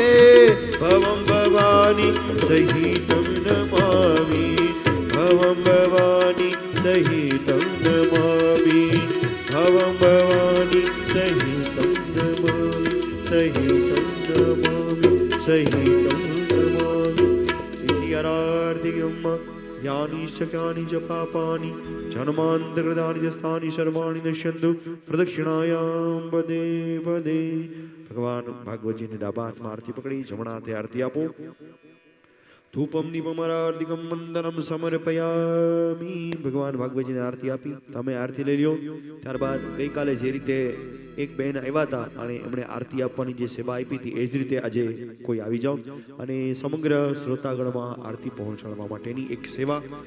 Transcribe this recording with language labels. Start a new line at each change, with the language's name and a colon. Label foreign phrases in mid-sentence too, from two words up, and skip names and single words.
Sanskrit: भवं भवानी सहितं नमामि भवं भवानी सहितं नमामि भवं भवानी सहितं नमामि सहितं नमामि सहितं नमामि इति अरार्धियम् यानि शक्यानि च पापानि जन्मान्तरकृतानि च स्थानि सर्वाणि नश्यन्तु प्रदक्षिणायां पदे पदे।
Gujarati: ભગવાન ભાગવત જી ને ડાબા हाथમાં આરતી પકડી, જમણા હાથે આરતી આપો।
Sanskrit: ધૂપમ દીપમ આરતિકમ વંદનમ સમર્પયામિ।
Gujarati: ભગવાન ભાગવતજીને આરતી આપી, તમે આરતી લઈ લ્યો। ત્યારબાદ ગઈકાલે જે રીતે એક બહેન આવ્યા હતા અને એમણે આરતી આપવાની જે સેવા આપી હતી એ જ રીતે આજે કોઈ આવી જાઓ અને સમગ્ર શ્રોતાગણમાં આરતી પહોંચાડવા માટેની એક સેવા।